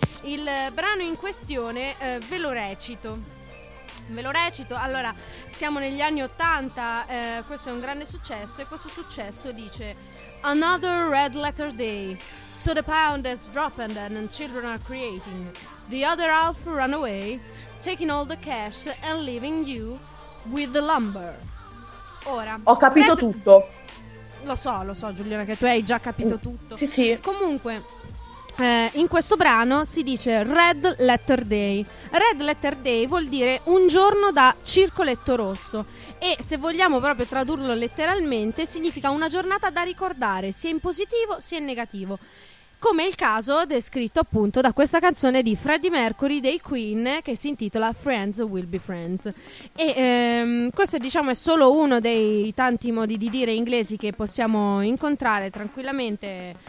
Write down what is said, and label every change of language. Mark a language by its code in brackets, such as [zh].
[it] Il brano in questione ve lo recito. Allora, siamo negli anni 80, questo è un grande successo, e questo successo dice: [en] "Another red letter day, so the pound has dropped and children are creating. The other half run away, taking all the cash and leaving you with the lumber." [it] Ora, ho capito tutto. Lo so Giuliana, che tu hai già capito tutto. Sì, sì. Comunque, in questo brano si dice Red Letter Day. Red Letter Day vuol dire un giorno da circoletto rosso, e se vogliamo proprio tradurlo letteralmente significa una giornata da ricordare, sia in positivo sia in negativo, come il caso descritto appunto da questa canzone di Freddie Mercury dei Queen, che si intitola Friends Will Be Friends. E questo diciamo è solo uno dei tanti modi di dire inglesi che possiamo incontrare tranquillamente.